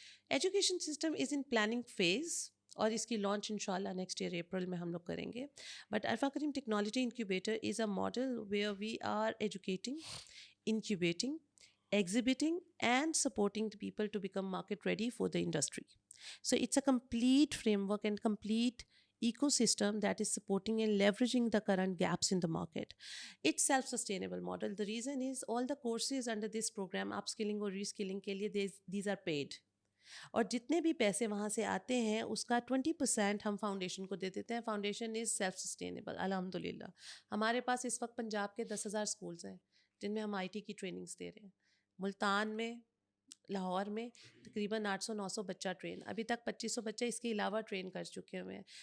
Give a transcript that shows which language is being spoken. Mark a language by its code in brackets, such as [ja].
[en] Education System is in planning phase, [ur] اور اس کی launch انشاءاللہ نیکسٹ ایئر اپریل میں ہم لوگ کریں گے. [en] But Arfa Karim technology incubator is a model where we are educating, incubating, exhibiting and supporting the people to become market ready for the industry. So it's a complete framework and complete ecosystem that is supporting and leveraging the current gaps in the market. It's self-sustainable model. The reason is all the courses under this program, upskilling or reskilling کے لیے these are paid. [ur] اور جتنے بھی پیسے وہاں سے آتے ہیں اس کا 20% ہم فاؤنڈیشن کو دے دیتے ہیں. [en] foundation is self sustainable [ur] الحمد للہ. ہمارے پاس اس وقت پنجاب کے 10,000 اسکولس ہیں جن میں ہم آئی ٹی کی ٹریننگس دے رہے ہیں. ملتان میں, لاہور میں تقریباً 800-900 بچہ ٹرین, ابھی تک 2500 بچے اس کے علاوہ ٹرین کر چکے ہوئے ہیں.